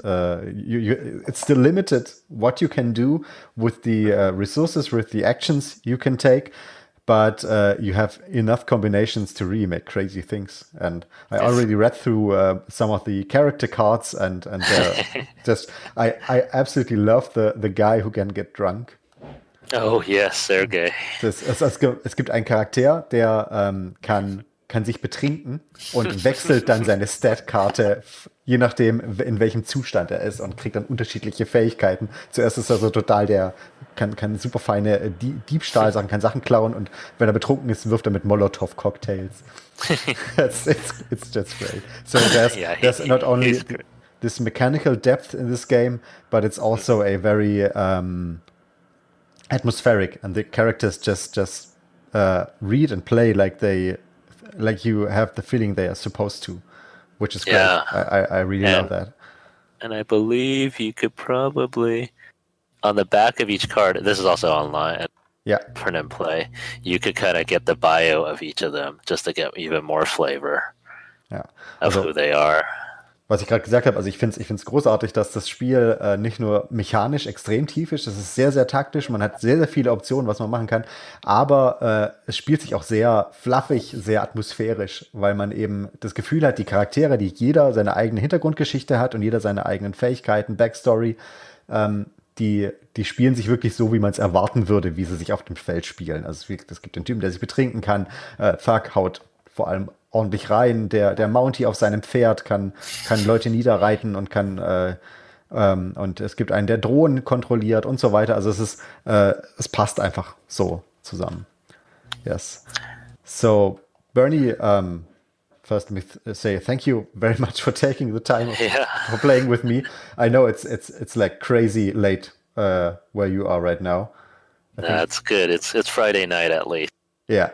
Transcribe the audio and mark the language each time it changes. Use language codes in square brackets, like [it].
[en] It's still limited what you can do with the resources, with the actions you can take, but you have enough combinations to really make crazy things. And I already read through some of the character cards, and just I absolutely love the guy who can get drunk. Oh yes, Sergei. [de] Es gibt einen Charakter, der kann sich betrinken und wechselt dann seine Stat-Karte, je nachdem, in welchem Zustand er ist, und kriegt dann unterschiedliche Fähigkeiten. Zuerst ist er so total kann super feine Diebstahlsachen, kann Sachen klauen, und wenn er betrunken ist, wirft er mit Molotow-Cocktails. [en] it's just great. So there's not only this mechanical depth in this game, but it's also a very atmospheric, and the characters just read and play like you have the feeling they are supposed to, which is great. I really love that. And I believe you could probably, on the back of each card, this is also online, print and play, you could kind of get the bio of each of them just to get even more flavor of who they are. [de] Was ich gerade gesagt habe, also ich finde es großartig, dass das Spiel nicht nur mechanisch extrem tief ist, es ist sehr, sehr taktisch, man hat sehr, sehr viele Optionen, was man machen kann, aber es spielt sich auch sehr fluffig, sehr atmosphärisch, weil man eben das Gefühl hat, die Charaktere, die jeder seine eigene Hintergrundgeschichte hat und jeder seine eigenen Fähigkeiten, Backstory, die spielen sich wirklich so, wie man es erwarten würde, wie sie sich auf dem Feld spielen. Also es gibt den Typen, der sich betrinken kann, Thug haut vor allem ordentlich rein, der Mountie auf seinem Pferd kann Leute niederreiten und und es gibt einen, der Drohnen kontrolliert und so weiter. Also es passt einfach so zusammen. [en] Yes. So, Bernie, first let me say thank you very much for taking the time for playing with me. I know it's like crazy late where you are right now. That's good. It's Friday night at least. Yeah.